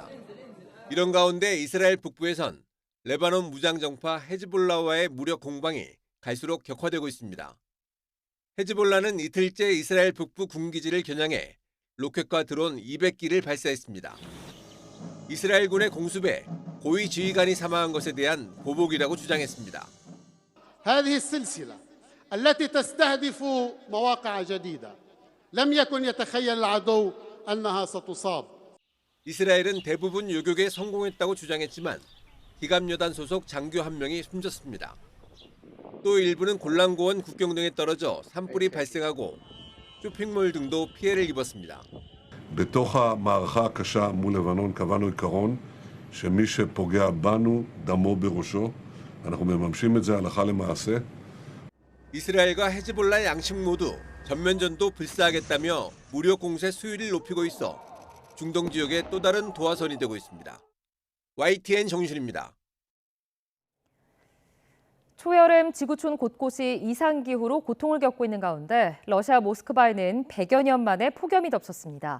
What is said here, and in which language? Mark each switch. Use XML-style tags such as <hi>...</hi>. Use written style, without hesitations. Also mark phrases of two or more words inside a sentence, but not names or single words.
<ko>이런 가운데 이스라엘 북부에선 레바논 무장정파 헤즈볼라와의 무력 공방이 갈수록 격화되고 있습니다. 헤즈볼라는 이틀째 이스라엘 북부 군기지를 겨냥해 로켓과 드론 200기를 발사했습니다. 이스라엘군의 공습에 고위 지휘관이 사망한 것에 대한 보복이라고 주장했습니다.</ko> <ar>هذه السلسلة التي تستهدف مواقع جديدة لم يكن يتخيل العدو أنها ستصاب.</ar> <ko>이스라엘은 대부분 요격에 성공했다고 주장했지만 기갑여단 소속 장교 한 명이 숨졌습니다. 또 일부는 골란고원 국경 등에 떨어져 산불이 발생하고 쇼핑몰 등도 피해를 입었습니다.</ko> <he>בתוך המערכה הקשה מול לבנון קבענו עיקרון שמי שפוגע בנו דמו בראשו. אנחנו מממשים את זה הלכה למעשה.</he> <ko>이스라엘과 헤즈볼라 양측 모두 전면전도 불사하겠다며 무력 공세 수위를 높이고 있어 중동 지역의 또 다른 도화선이 되고 있습니다. YTN 정유실입니다. 초여름 지구촌 곳곳이 이상기후로 고통을 겪고 있는 가운데 러시아 모스크바에는 100여 년 만에 폭염이 덮쳤습니다.</ko>